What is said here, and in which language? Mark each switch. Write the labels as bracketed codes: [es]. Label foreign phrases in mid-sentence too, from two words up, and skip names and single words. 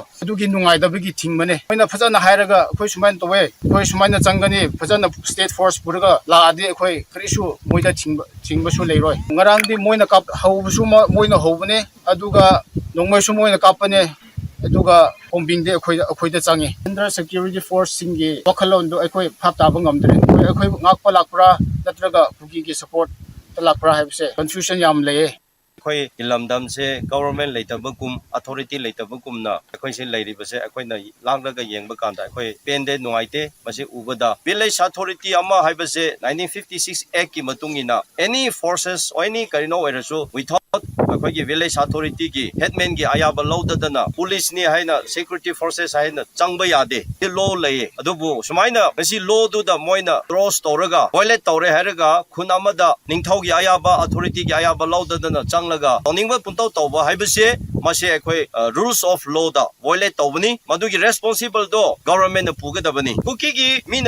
[mni] adugi nungaidabagi thingmane moina phajana hairaga ekoi sumain towe ekoi sumaina changani phajana [en] state force [mni] puraga laadi ekoi karisu moida thingba su leiroi ngarangdi moina kap haubusu moina hobane aduga nongmaisu moina kapane aduga combing de ekoida changi [en] under security force [mni] singi wakhalon do ekoi phap taba ngamdre ekoi ngakpa lakpra natraga kuki gi support talakpra habse confusion yam leye koi ilamdam se government leitabagum authority leitabagum na koi se leiribase koi na langlaga yengba kanda koi pende nuaite mase ubada [en] village authority [mni] ama haibase 1956 act ki matungina [en] any forces or any [mni] karino erasu without ꯑꯩꯈꯣꯏꯒꯤ [en] village authoritygi [mni] ꯍꯦꯗꯃꯦꯟꯒꯤ ꯑꯌꯥꯕ ꯂꯧꯗꯗꯅ ꯄꯨꯂꯤꯁꯅꯤ ꯍꯥꯏꯅ [en] security forces [mni] ꯍꯥꯏꯅ ꯆꯪꯕ ꯌꯥꯗꯦ ꯂꯣ ꯂꯩꯌꯦ ꯑꯗꯨꯕꯨ ꯁꯨꯃꯥꯏꯅ ꯉꯁꯤ ꯂꯣꯗꯨꯗ ꯃꯣꯏꯅ ꯀ꯭ꯔꯣꯁ ꯇꯧꯔꯒ ꯚꯥꯏꯑꯣꯂꯦꯠ ꯇꯧꯔꯦ ꯍꯥꯏꯔꯒ ꯈꯨꯟ ꯑꯃꯗ ꯅꯤꯡꯊꯧꯒꯤ ꯑꯌꯥꯕ ꯑꯊꯣꯔꯤꯇꯤꯒꯤ ꯑꯌꯥꯕ ꯂꯧꯗꯗꯅ ꯆꯪꯂꯒ ꯇꯧꯅꯤꯡꯕ ꯄꯨꯡꯇꯧ ꯇꯧꯕ ꯍꯥꯏꯕꯁꯦ ꯃꯁꯤ ꯑꯩꯈꯣꯏ [en] rules of law [mni] ꯚꯥꯏꯑꯣꯂꯦꯠ ꯇꯧꯕꯅꯤ ꯃꯗꯨꯒꯤ [en] responsibledo governmentna [mni] ꯄꯨꯒꯗꯕꯅꯤ ꯀꯨꯀꯤꯒꯤ ꯃꯤꯅ